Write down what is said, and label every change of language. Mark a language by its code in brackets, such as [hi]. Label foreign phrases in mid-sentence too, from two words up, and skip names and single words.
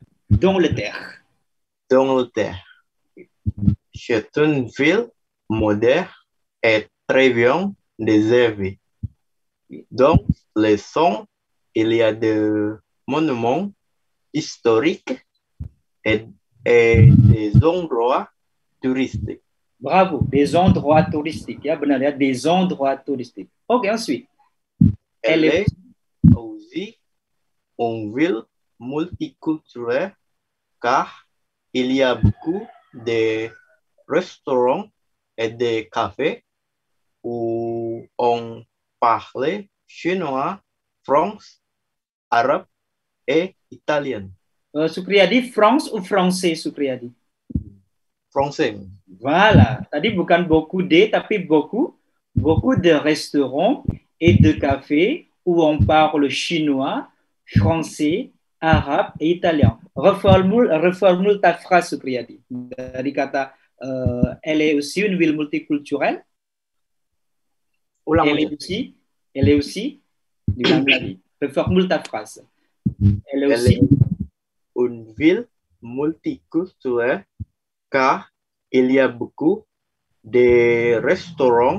[fr] C'est une ville moderne et très bien desservie. Dans le centre, il y a des monuments historiques et des endroits touristiques. Bravo, des endroits touristiques. [id] Ya, benar ya, [fr] des endroits touristiques. Ok, ensuite. Elle est aussi une ville multiculturelle car il y a beaucoup de restaurants et de cafés où on parle chinois, français, arabe et italien. Sukriyadi, France ou français, Sukriyadi? Français. Voilà. [id] Tadi bukan [fr] beaucoup de, tapi beaucoup de restaurants et de cafés où on parle chinois, français, arabe et italien. Reformule ta phrase, [id] Sukriyadi. Dari kata, [fr] elle est aussi une ville multiculturelle. Elle est aussi, reformule ta phrase. Elle est aussi une ville multiculturelle car il y a beaucoup de restaurants.